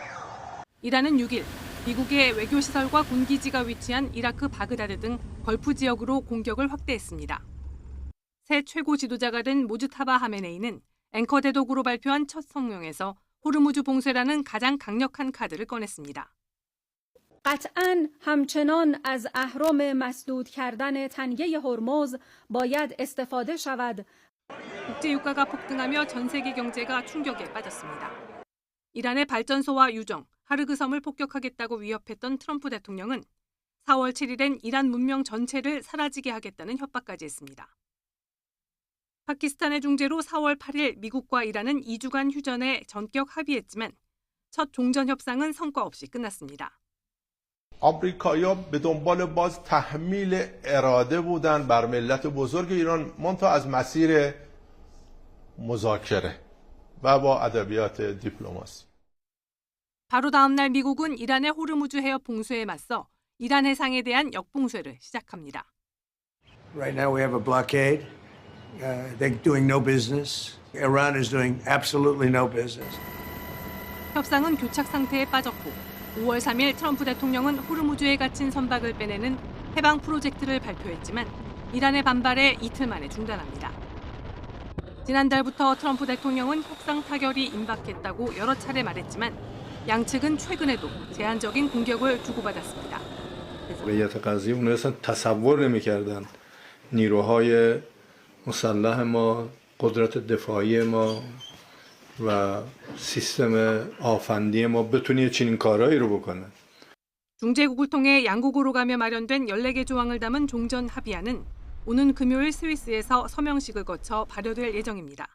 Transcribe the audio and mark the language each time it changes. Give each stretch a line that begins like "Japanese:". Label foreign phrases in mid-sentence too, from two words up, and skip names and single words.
Korean: 이란은 6일 미국의 외교시설과 군기지가 위치한 이라크 바그다드 등 걸프 지역으로 공격을 확대했습니다. 새 최고 지도자가 된 모즈타바 하메네이는 앵커 대독으로 발표한 첫 성명에서 호르무즈 봉쇄라는 가장 강력한 카드를 꺼냈습니다.
Persian: قطعاً همچنان از اهرم مسدود کردن تنگه هرمز باید استفاده شود.
Korean: 국제 유가가 폭등하며 전 세계 경제가 충격에 빠졌습니다. 이란의 발전소와 유정, 하르그 섬을 폭격하겠다고 위협했던 트럼프 대통령은 4월 7일엔 이란 문명 전체를 사라지게 하겠다는 협박까지 했습니다. 파키스탄의 중재로 4월 8일 미국과 이란은 2주간 휴전에 전격 합의했지만 첫 종전 협상은 성과 없이 끝났습니다.
Persian: آمریکایی‌ها به دنبال باز تحمیل اراده بودن بر ملت بزرگ ایران منتها از مسیر مذاکره و با ادبیات دیپلماسی.
Korean: 바로 다음 날 미국은 이란의 호르무즈 해협 봉쇄에 맞서 이란 해상에 대한 역봉쇄를 시작합니다.
English: Right now we have a blockade. They're doing no business. Iran is doing absolutely no business.
Korean: 협상은 교착 상태에 빠졌고 5월 3일 트럼프 대통령은 호르무즈에 갇힌 선박을 빼내는 해방 프로젝트를 발표했지만 이란의 반발에 이틀 만에 중단합니다. 지난달부터 트럼프 대통령은 협상 타결이 임박했다고 여러 차례 말했지만 양측은 최근에도 제한적인 공격을 주고받았습니다.
Persian: واقعیت قضیه اونها اصلا تصور نمی‌کردن نیروهای مسلح ما قدرت دفاعی ما و سیستم آفندی ما بتونه چنین کارهایی رو بکنه.
Korean: 중재국을 통해 양국으로 가며 마련된 14개 조항을 담은 종전 합의안은 오는 금요일 스위스에서 서명식을 거쳐 발효될 예정입니다.